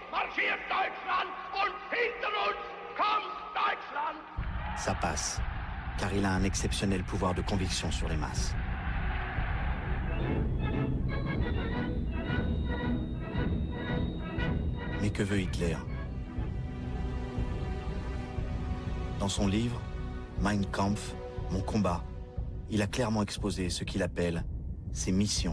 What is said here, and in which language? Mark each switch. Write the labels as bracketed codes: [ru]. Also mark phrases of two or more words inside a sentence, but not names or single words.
[de] marschiert Deutschland und hinter uns kommt Deutschland. [fr] Ça passe, car il a un exceptionnel pouvoir de conviction sur les masses. Mais que veut Hitler? Dans son livre, Mein Kampf, Mon combat, il a clairement exposé ce qu'il appelle ses missions.